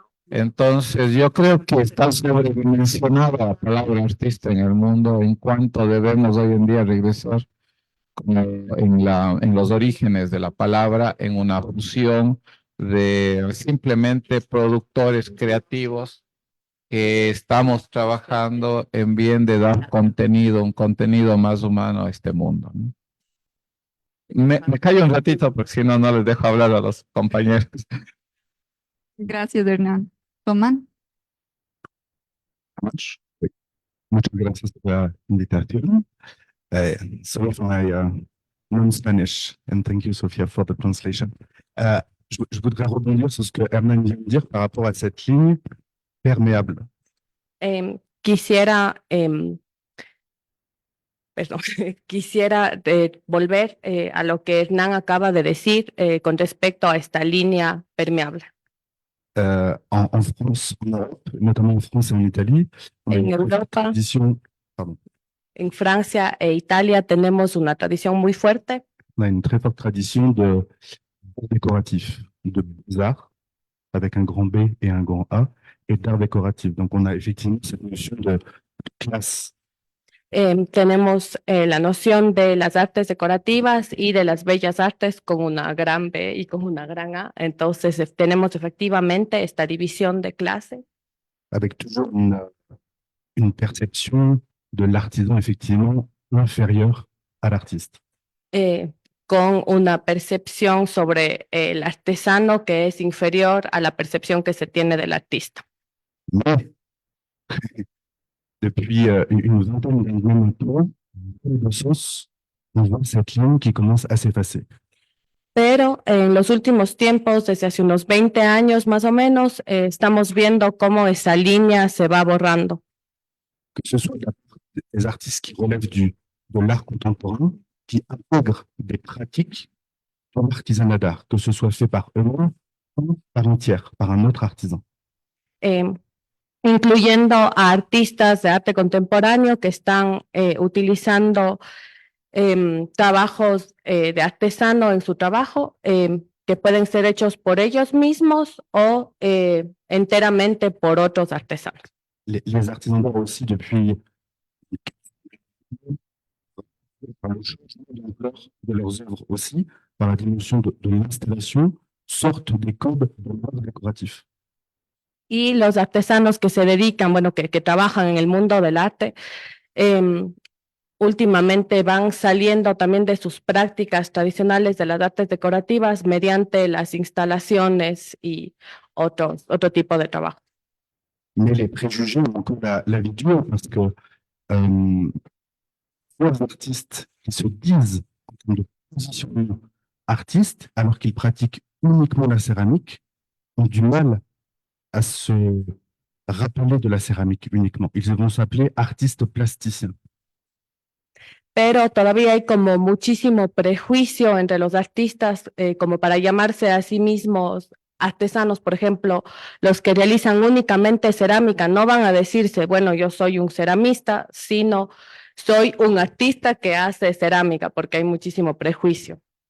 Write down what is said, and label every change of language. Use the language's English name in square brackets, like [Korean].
[Spanish] Entonces, yo creo que está sobredimensionada la palabra artista en el mundo en cuanto debemos hoy en día regresar en los orígenes de la palabra, en una fusión de simplemente productores creativos que estamos trabajando en bien de dar contenido, un contenido más humano a este mundo, ¿no? Me callo un ratito porque si no, no les dejo hablar a los compañeros. Gracias, Hernán. Tomán. Muchas gracias por la invitación. [English] Sorry for my non-Spanish, and thank you, Sophia, for the translation. [French] Je voudrais rebondir sur ce que Hernan vient de dire par rapport à cette ligne perméable. [Spanish] Quisiera, perdón, quisiera volver a lo que Hernán acaba de decir con respecto a esta línea permeable. [French] En France, en Europe, notamment en France et en Italie, on a [Spanish] En [French] une très forte [Spanish] Europa, [French] tradition, pardon, [Spanish] en Francia e Italia tenemos una tradición muy fuerte [French] on a une très forte tradition de décoratif, de beaux-arts, avec un grand B et un grand A, et d'art décoratif. Donc, on a effectivement cette notion de classe. [Spanish] tenemos la noción de las artes decorativas y de las bellas artes con una gran B y con una gran A. Entonces, tenemos efectivamente esta división de clase. [French] avec toujours une perception de l'artisan effectivement inférieure à l'artiste. [Spanish] Con una percepción sobre el artesano que es inferior a la percepción que se tiene del artista. [French] Mais depuis une vingtaine d'années maintenant, dans le sens, on voit cette ligne qui commence à s'effacer. [Spanish] Pero en los últimos tiempos, desde hace unos 20 años más o menos, estamos viendo cómo esa línea se va borrando. [French] Que ce soit des artistes qui relèvent de l'art contemporain, qui intègrent des pratiques dans l'artisanat d'art, que ce soit fait par eux-mêmes ou par un tiers, par un autre artisan. [Spanish] Incluyendo a artistas de arte contemporáneo que están utilizando trabajos de artesano en su trabajo, que pueden ser hechos por ellos mismos o enteramente por otros artesanos. [French] Les artisans d'art aussi, depuis par le changement d'ampleur de leurs œuvres aussi, par la dimension de l'installation, sortent des codes de l'art décoratif. [Spanish] Y los artesanos que se dedican, bueno, que trabajan en el mundo del arte, últimamente van saliendo también de sus prácticas tradicionales de las artes decorativas mediante las instalaciones y otro tipo de trabajo. [French] Mais les préjugés ont encore la vie dure parce que les artistes qui se disent en termes de positionnement artistes, alors qu'ils pratiquent uniquement la céramique, ont du mal à se rappeler de la céramique uniquement. Ils vont s'appeler artistes plasticiens. [Spanish] Pero todavía hay como muchísimo prejuicio entre los artistas como para llamarse a sí mismos artesanos. Por ejemplo, los que realizan únicamente cerámica no van a decirse, bueno, yo soy un ceramista, sino soy un artista que hace cerámica, porque hay muchísimo prejuicio.